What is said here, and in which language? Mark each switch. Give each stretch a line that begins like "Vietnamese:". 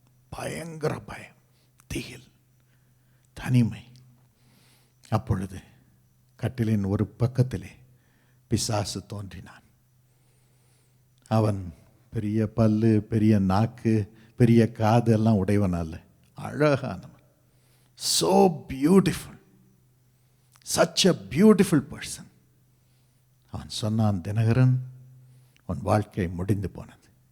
Tamil: பயங்கர பயம், திகில், தனிமை. அப்பொழுது கட்டிலின் ஒரு பக்கத்திலே பிசாசு தோன்றினான். அவன் பெரிய பல்லு, பெரிய நாக்கு, பெரிய காது எல்லாம் உடையவன் அல்ல, அழகானவன்.
English: so beautiful, such a beautiful person.
Tamil: அவன் சொன்னான், தினகரன், உன் வாழ்க்கை முடிந்து போனது.